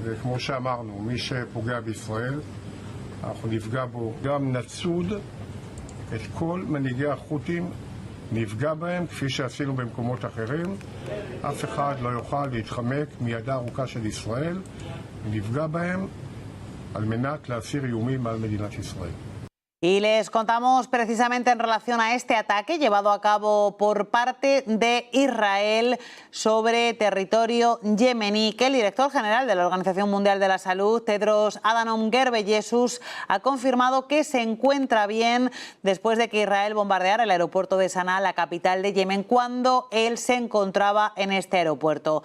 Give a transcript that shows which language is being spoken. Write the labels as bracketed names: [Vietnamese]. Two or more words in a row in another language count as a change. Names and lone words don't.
[Hebrew] וכמו שאמרנו, מי שפוגע בישראל, אנחנו נפגע בו, גם נצוד את כל מנהיגי החות'ים, נפגע בהם כפי שעשינו במקומות אחרים. אף אחד לא יוכל להתחמק מידה ארוכה של ישראל, נפגע בהם על מנת להסיר איומים על מדינת ישראל. [Spanish] Y les contamos precisamente en relación a este ataque llevado a cabo por parte de Israel sobre territorio yemení, que el director general de la Organización Mundial de la Salud, Tedros Adhanom Ghebreyesus, ha confirmado que se encuentra bien después de que Israel bombardeara el aeropuerto de Sanaa, la capital de Yemen, cuando él se encontraba en este aeropuerto.